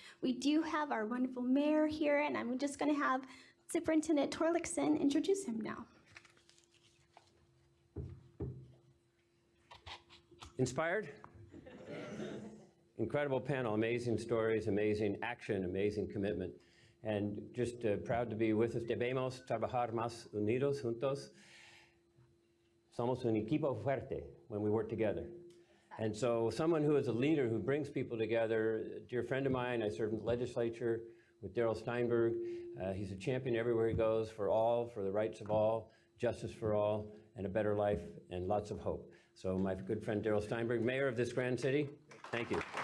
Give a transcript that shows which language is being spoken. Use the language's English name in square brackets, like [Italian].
[English] We do have our wonderful mayor here, and I'm just going to have Superintendent Torlakson introduce him now. Inspired? Incredible panel, amazing stories, amazing action, amazing commitment. And just proud to be with us. [Spanish] Debemos trabajar más unidos, juntos. Somos un equipo fuerte [English] when we work together. And so someone who is a leader who brings people together, a dear friend of mine, I served in the legislature with Darrell Steinberg. He's a champion everywhere he goes for all, for the rights of all, justice for all, and a better life, and lots of hope. So my good friend Darrell Steinberg, mayor of this grand city, thank you.